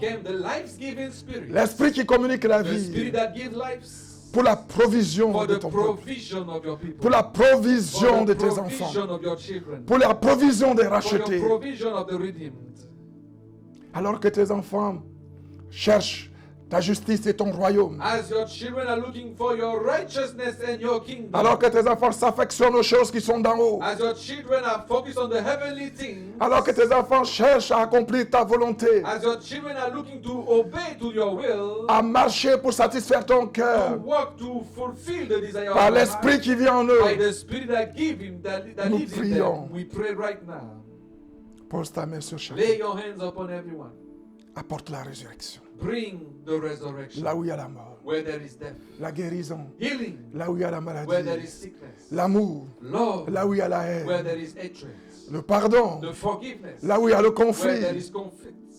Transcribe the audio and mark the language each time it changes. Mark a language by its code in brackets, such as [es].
[en] became the life-giving Spirit, [fr] l'Esprit qui communique la [en] the Spirit [fr] vie [en] that gives life [fr] pour la provision [en] for [fr] de [en] the [fr] ton peuple, [en] provision of your people, [fr] pour la provision [en] for [fr] de [en] the [fr] tes enfants, [en] provision of your children, [fr] pour la provision des [en] for [fr] rachetés. [en] your provision of the redeemed. [fr] Alors que tes enfants cherchent ta justice et ton royaume, [en] As your children are looking for your righteousness and your kingdom, [fr] alors que tes enfants s'affectionnent aux choses qui sont d'en haut, [en] as your children are focused on the heavenly things, [fr] alors que tes enfants cherchent à accomplir ta volonté, [en] as your children are looking to obey to your will, [fr] à marcher pour satisfaire ton [en] to [fr] cœur, [en] work to fulfill the desire [fr] par [en] of your [fr] l'Esprit [en] heart, [fr] qui vit en [en] by [fr] eux, [en] the Spirit that give him, that [fr] Nous [en] lives in [fr] prions. [en] them. We pray right now. [fr] pose ta main sur chacun, [en] Lay your hands upon everyone. [fr] apporte la résurrection, [en] Bring the resurrection [fr] là où il y a la mort, [en] where there is death, [fr] la guérison, [en] healing [fr] là où il y a la [en] where there [fr] maladie, [en] is sickness, [fr] l'amour, [en] love [fr] là où il y a la [en] where [fr] haine, [en] there is hatred, [fr] le pardon, [en] the forgiveness [fr] là où il y a le [en] where there [fr] conflit, [en] is conflict,